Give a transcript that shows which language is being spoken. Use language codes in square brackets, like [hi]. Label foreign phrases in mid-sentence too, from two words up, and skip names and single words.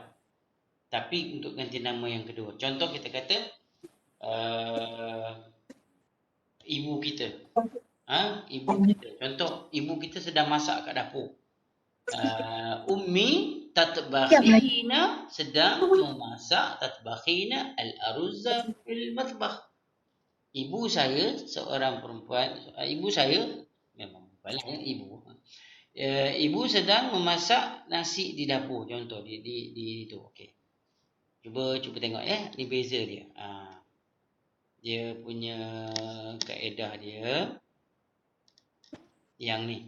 [ms] Tapi untuk ganti nama yang kedua. Contoh kita kata ibu kita. Ibu kita. Contoh ibu kita sedang masak kat dapur. [ar] أمي تطبخينا, [ms] sedang memasak, [ar] تطبخينا الأرز في المطبخ. [ms] Ibu saya seorang perempuan, ibu saya memang bukanlah ibu. Ibu sedang memasak nasi di dapur, contoh di itu. Okey. Cuba tengok ya, ni beza dia. dia punya kaedah dia yang ni.